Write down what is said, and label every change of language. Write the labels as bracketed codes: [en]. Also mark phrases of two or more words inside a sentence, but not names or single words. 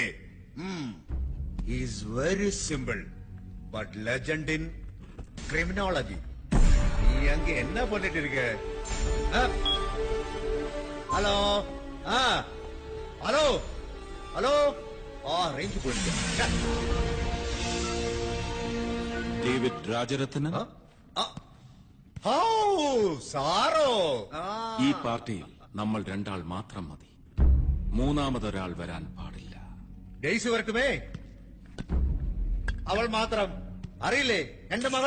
[en] is very simple but legend in criminology. [ta] நீ அங்க என்ன பண்ணிட்டு இருக்க? ஹலோ ஹலோ ஹலோ. ரேஞ்சு போயிட்டு [ml] ഡേവിഡ് രാജരത്നം. സാറോ? ഈ പാർട്ടിയിൽ നമ്മൾ രണ്ടാൾ മാത്രം മതി. മൂന്നാമതൊരാൾ വരാൻ പാടില്ല. ഡെയ്സി വരട്ടുമേ. അവൾ മാത്രം അറിയില്ലേ എന്റെ മകൾ?